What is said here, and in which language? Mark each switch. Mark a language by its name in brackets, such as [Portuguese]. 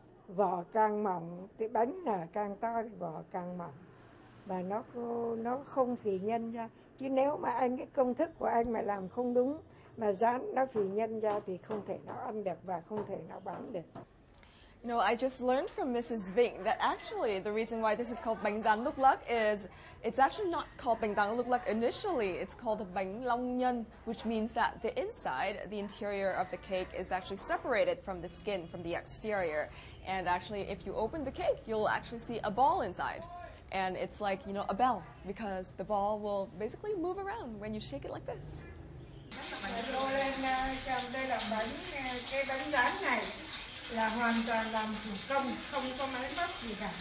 [Vietnamese] Vỏ càng mỏng thì bánh nở càng to thì vỏ càng mỏng. Và nó không phì nhân ra. Chứ nếu mà cái công thức của anh mà làm không đúng, mà rán nó phì nhân ra thì không thể nào ăn được và không thể nào bán được. [English] I just learned from Mrs. Vịnh that actually the reason why this is called bánh rán lúc lắc is it's actually not called bánh rán lúc lắc initially. It's called bánh long nhân, which means that the inside, the interior of the cake is actually separated from the skin, from the exterior. And actually, if you open the cake, you'll actually see a ball inside. And it's like, a bell, because the ball will basically move around when you shake it like this. [Vietnamese] Tôi lên trong đây làm cái bánh rán này là hoàn toàn làm thủ công, không có máy móc gì cả.